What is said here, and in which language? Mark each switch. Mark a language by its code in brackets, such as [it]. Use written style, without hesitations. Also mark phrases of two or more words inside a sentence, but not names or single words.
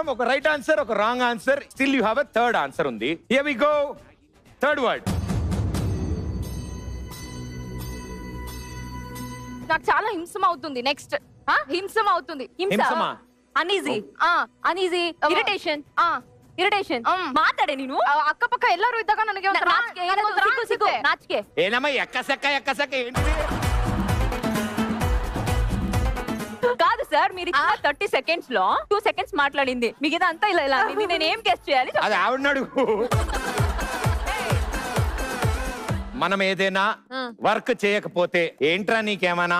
[te] ఒక [en] right answer, [te] ఒక [en] wrong answer. still you have a third answer [te] ఉంది. [en] here we go. third word. [te] నాకు చాలా హింసం అవుతుంది. నెక్స్ట్ హింసం అవుతుంది. అన్ఈజీ. ఇరిటేషన్. [kn] ಮಾತಾಡೆ ನೀನು. ಅಕ್ಕಪಕ್ಕ ಎಲ್ಲರೂ ಇದ್ದಾಗ ನನಗೆ ನಾಚಿಕೆ. ಏನಮ್ಮ ಎಕ್ಕಸೆಕ್ಕ ఏంటి? [te] కాదు సార్, మీరు 30 సెకండ్స్ లో 2 సెకండ్స్ మాట్లాడింది. మిగతా అంతా ఇలా ఇలా నేను ఏం గెస్ చేయాలి? అది ఆవిడన్నాడు. మనం ఏదైనా వర్క్ చేయకపోతే ఏంట్రా నీకేమన్నా